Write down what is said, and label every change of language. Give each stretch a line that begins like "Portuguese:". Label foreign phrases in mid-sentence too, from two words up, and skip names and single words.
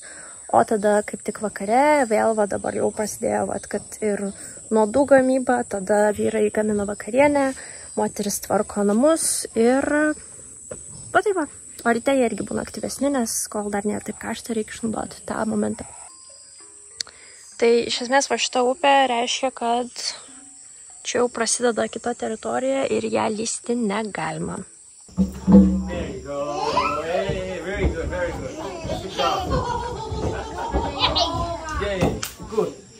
Lithuanian: O tada kaip tik vakare, vėl dabar jau prasidėjo, kad ir nuodų gamyba, tada vyrai gamina vakarienę, moteris tvarko namus ir taip va. O ryte jie irgi būna aktyvesni, nes kol dar nėra taip karšta, reikia išnaudoti tą momentą. Tai iš esmės va šita upė reiškia, kad čia jau prasideda kita teritorija ir ją lysti negalima.
English: There you go. Hey, very good, very good. Good job. Yeah, good.